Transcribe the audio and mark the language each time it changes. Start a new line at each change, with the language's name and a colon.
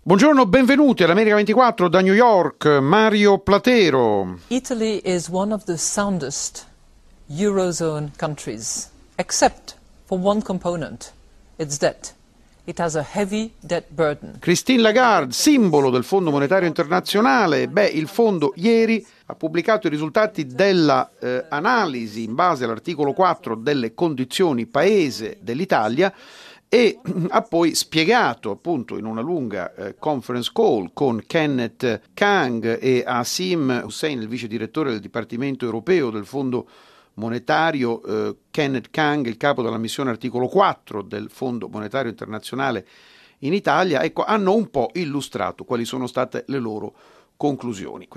Italian: Buongiorno, benvenuti all'America 24 da New York, Mario Platero.
English: Italy is one of the soundest Eurozone countries, except for one component, its debt. It has a heavy debt burden.
Italian: Christine Lagarde, simbolo del Fondo Monetario Internazionale. Beh, il fondo ieri ha pubblicato i risultati della analisi in base all'articolo 4 delle condizioni paese dell'Italia e ha poi spiegato appunto in una lunga conference call con Kenneth Kang e Asim Hussein, il vice direttore del Dipartimento Europeo del Fondo Monetario, Kenneth Kang, il capo della missione articolo 4 del Fondo Monetario Internazionale in Italia, ecco, hanno un po' illustrato quali sono state le loro conclusioni.